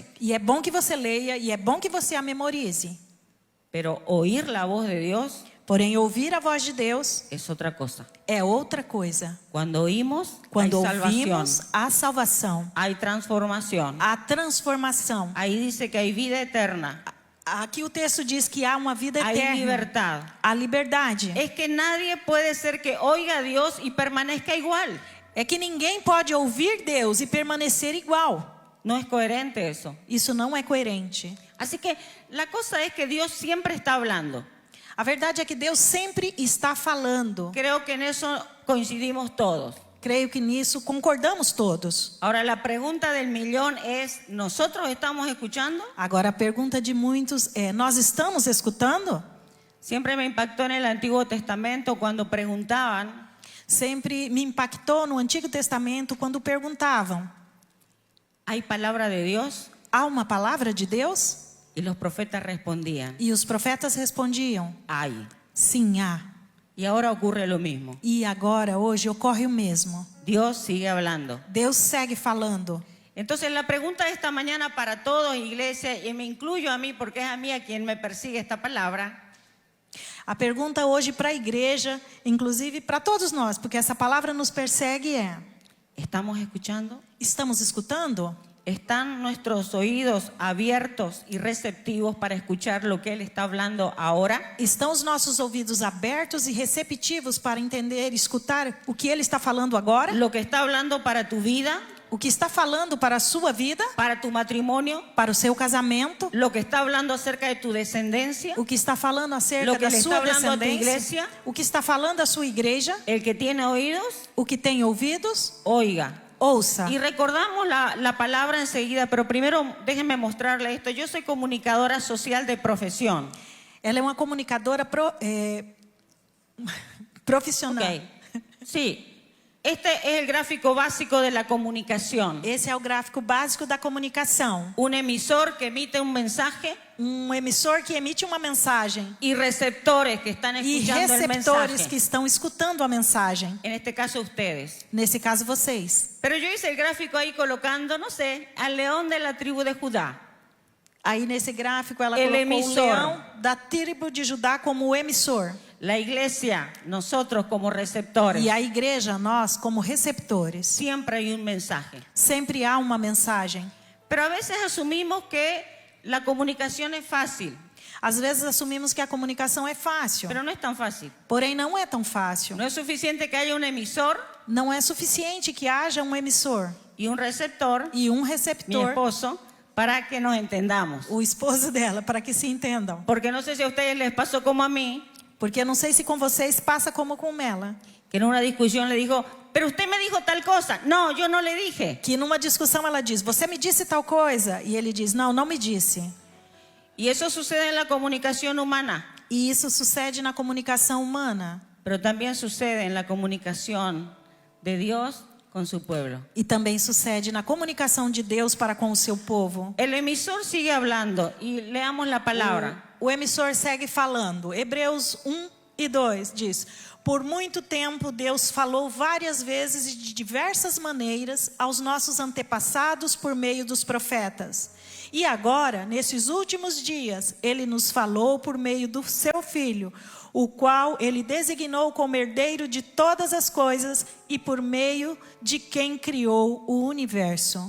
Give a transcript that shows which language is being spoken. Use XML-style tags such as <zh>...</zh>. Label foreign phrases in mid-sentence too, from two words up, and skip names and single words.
<pt>E é bom que você leia e é bom que você a memorize.</pt> <es>Pero oír la voz de Dios</es> <pt>Porém, ouvir a voz de Deus</pt> <es>es otra cosa.</es> <pt>é outra coisa.</pt> <es>Cuando oímos,</es> <pt>Quando</pt> <es>hay salvación,</es> <pt>ouvimos, há salvação,</pt> <es>hay transformación.</es> <pt>há transformação.</pt> <es>Ahí dice que hay vida eterna,</es> <pt>Aqui o texto diz que há uma vida</pt> <es>hay</es> <pt>eterna,</pt> <es>libertad.</es> <pt>há liberdade.</pt> <es>Es que nadie puede ser que oiga a Dios y permanezca igual.</es> <pt>É que ninguém pode ouvir Deus e permanecer igual.</pt> <es>No es coherente eso.</es> <pt>Isso não é coerente.</pt> <es>Así que la cosa es que Dios siempre está hablando.</es> <pt>A verdade é que Deus sempre está falando.</pt> <es>Creo que en eso coincidimos todos.</es> <pt>Creio que nisso concordamos todos.</pt> <es>Ahora la pregunta del millón es, ¿nosotros estamos escuchando?</es> <pt>Agora a pergunta de muitos é: nós estamos escutando?</pt> <es>Siempre me impactó en el Antiguo Testamento cuando preguntaban,</es> <pt>Sempre me impactou no Antigo Testamento quando perguntavam:</pt> <es>¿hay palabra de Dios?</es> <pt>há uma palavra de Deus?</pt> <es>Y los profetas respondían,</es> <pt>E os profetas respondiam:</pt> <es>hay.</es> <pt>sim, há.</pt> <es>Y ahora ocurre lo mismo.</es> <pt>E agora, hoje, ocorre o mesmo.</pt> <es>Dios sigue hablando.</es> <pt>Deus segue falando.</pt> <es>Entonces la pregunta de esta mañana para todos, iglesia, y me incluyo a mí porque es a mí a quien me persigue esta palabra.</es> <pt>A pergunta hoje para a igreja, inclusive para todos nós, porque essa palavra nos persegue é:</pt> <es>¿Estamos escuchando?</es> <pt>estamos escutando?</pt> <es>¿Están nuestros oídos abiertos y receptivos para escuchar lo que Él está hablando ahora?</es> <pt>Estão os nossos ouvidos abertos e receptivos para entender e escutar o que Ele está falando agora?</pt> <es>Lo que está hablando para tu vida,</es> <pt>O que está falando para a sua vida?</pt> <es>para tu matrimonio,</es> <pt>Para o seu casamento?</pt> <es>lo que está hablando acerca de tu descendencia,</es> <pt>O que está falando acerca</pt> <es>Lo que</es> <pt>da</pt> <es>le está</es> <pt>sua</pt> <es>hablando a tu</es> <pt>descendência? igreja? O que está falando a sua igreja?</pt> <es>el que tiene oídos,</es> <pt>O que tem ouvidos?</pt> <es>oiga.</es> <pt>Ouça.</pt> <es>Y recordamos la palabra enseguida, pero primero déjenme mostrarle esto. Yo soy comunicadora social de profesión.</es> <pt>Ela é uma comunicadora profissional.</pt> <es>Ok. Sí, este es el gráfico básico de la comunicación.</es> <pt>Esse é o gráfico básico da comunicação.</pt> <es>Un emisor que emite un mensaje</es> <pt>Um emissor que emite uma mensagem</pt> <es>y receptores que están</es> <pt>e</pt> <es>escuchando el</es> <pt>receptores</pt> <es>mensaje.</es> <pt>que estão escutando a mensagem.</pt> <es>En este caso ustedes.</es> <pt>Nesse caso, vocês.</pt> <es>Pero yo hice el gráfico ahí colocando, no sé, al león de la tribu de Judá.</es> <pt>Aí nesse gráfico ela</pt> <es>El</es> <pt>colocou emissor. o leão da tribo de Judá como o emissor.</pt> <es>La iglesia, nosotros como receptores.</es> <pt>E a igreja, nós como receptores.</pt> <es>Siempre hay un mensaje.</es> <pt>Sempre há uma mensagem.</pt> <es>Pero a veces asumimos que la comunicación es fácil,</es> <pt>Às vezes assumimos que a comunicação é fácil.</pt> <es>pero no es tan fácil.</es> <pt>Porém, não é tão fácil.</pt> <es>No es suficiente que haya un emisor</es> <pt>Não é suficiente que haja um emissor</pt> <es>y un receptor,</es> <pt>e um</pt> <es>mi</es> <pt>receptor,</pt> <es>esposo, para que nos entendamos.</es> <pt>o esposo dela, para que se entendam.</pt> <es>Porque no sé si a ustedes les pasó como a mí,</es> <pt>Porque eu não sei se com vocês passa como com ela.</pt> <es>que en una discusión le dijo, pero usted me dijo tal cosa. No, yo no le dije.</es> <pt>Que numa discussão ela diz: você me disse tal coisa? E ele diz: não, não me disse.</pt> <es>Y eso sucede en la comunicación humana,</es> <pt>E isso sucede na comunicação humana.</pt> <es>pero también sucede en la comunicación de Dios con su pueblo.</es> <pt>E também sucede na comunicação de Deus para com o seu povo.</pt> <es>El emisor sigue hablando y leamos la palabra.</es> <pt>O emissor segue falando. Hebreus 1:2 diz: por muito tempo Deus falou várias vezes e de diversas maneiras aos nossos antepassados por meio dos profetas. E agora, nesses últimos dias, Ele nos falou por meio do seu Filho, o qual Ele designou como herdeiro de todas as coisas e por meio de quem criou o universo.</pt>